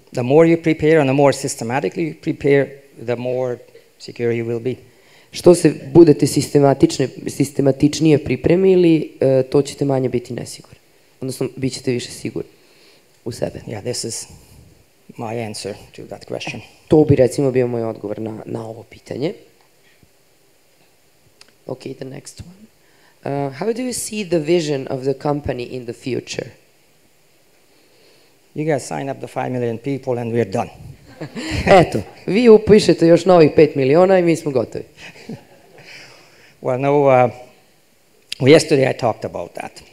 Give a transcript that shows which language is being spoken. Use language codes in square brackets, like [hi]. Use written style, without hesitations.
[en] The more you prepare and the more systematically you prepare, the more secure you will be. [sr] Što se budete sistematičnije pripremili, to ćete manje biti nesigurni. Odnosno, bit ćete više sigurni u sebe. [en] Yeah, this is my answer to that question. [sr] To bi recimo bio moj odgovor na ovo pitanje. [en] Okay, the next one. How do you see the vision of the company in the future? You guys sign up the 5 million people and we're done. [sr] Eto, vi upišete još novih 5 miliona i mi smo gotovi. [en] Well, no, yesterday I talked about that.